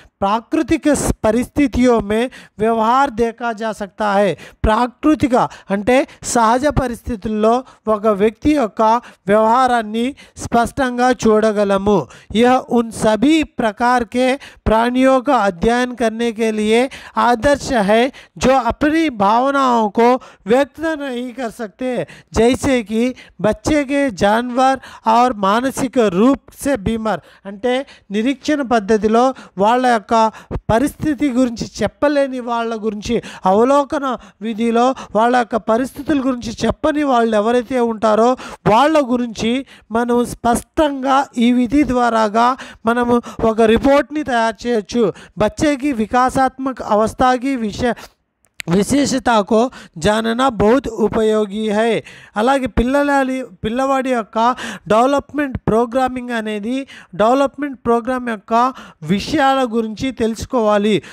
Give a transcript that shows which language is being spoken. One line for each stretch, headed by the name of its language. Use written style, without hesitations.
Hindi: प्राकृतिक परिस्थितियों में व्यवहार देखा जा सकता है.
Telugu: ప్రాకృతిక అంటే సహజ పరిస్థితుల్లో ఒక వ్యక్తి యొక్క వ్యవహారాన్ని స్పష్టంగా చూడగలము.
Hindi: यह उन सभी प्रकार के प्राणियों का अध्ययन करने के लिए आदर्श है जो अपनी भावनाओं को व्यक्त नहीं कर सकते, जैसे कि बच्चे के जानवर और मानसिक रूप से बीमार.
Telugu: అంటే నిరీక్షణ పద్ధతిలో వాళ్ళ యొక్క పరిస్థితి గురించి చెప్పలేని వాళ్ళ గురించి, అవలోకన విధిలో వాళ్ళ యొక్క పరిస్థితుల గురించి చెప్పని వాళ్ళు ఎవరైతే ఉంటారో వాళ్ళ గురించి మనం స్పష్టంగా ఈ విధి ద్వారాగా మనము ఒక రిపోర్ట్ని తయారు చేయొచ్చు.
Hindi: బచ్చేకి వికాసాత్మక అవస్థకి విశేషత को जानना बहुत उपयोगी है.
Telugu: అలాగే పిల్లవాడి యొక్క డెవలప్మెంట్ ప్రోగ్రామింగ్ అనేది డెవలప్మెంట్ ప్రోగ్రామ్ యొక్క విషయాల గురించి తెలుసుకోవాలి.